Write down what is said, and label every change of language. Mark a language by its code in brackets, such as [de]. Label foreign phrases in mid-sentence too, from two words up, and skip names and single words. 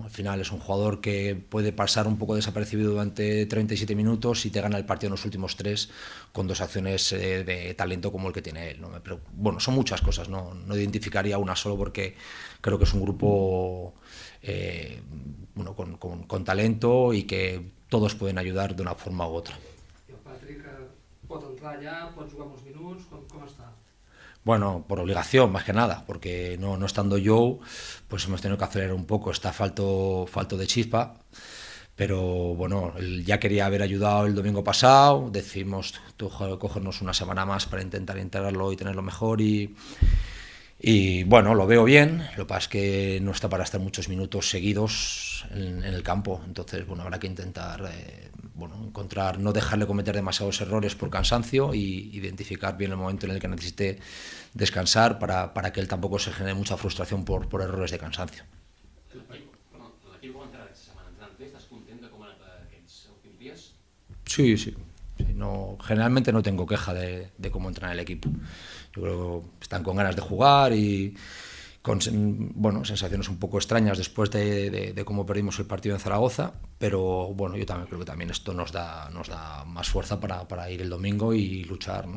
[es] Al final es un jugador que puede pasar un poco desapercibido durante 37 minutos y te gana el partido en los últimos 3, con 2 acciones de talento como el que tiene él, ¿no? Pero bueno, son muchas cosas, no identificaría una solo, porque creo que es un grupo con talento, y que todos pueden ayudar de una forma u otra. [ca] I el Patrick pot entrar allà, pot jugar molts minuts, com està? [es] Bueno, por obligación más que nada, porque no estando yo, pues hemos tenido que acelerar un poco, está falto de chispa, pero bueno, él ya quería haber ayudado el domingo pasado, decidimos cogernos una semana más para intentar integrarlo y tenerlo mejor y bueno, lo veo bien, lo que pasa es que no está para estar muchos minutos seguidos en el campo, entonces bueno, habrá que intentar encontrar, no dejarle cometer demasiados errores por cansancio y identificar bien el momento en el que necesite descansar para que él tampoco se genere mucha frustración por errores de cansancio. [ca] L'equip com entrarà aquesta setmana? Entrant bé? Estàs content de com han anat aquests últims dies? [es] Sí, no, generalmente no tengo queja de cómo entrena el equipo. Yo creo que están con ganas de jugar y con sensaciones un poco extrañas después de cómo perdimos el partido en Zaragoza, pero bueno, yo también creo que también esto nos da más fuerza para ir el domingo y luchar, ¿no?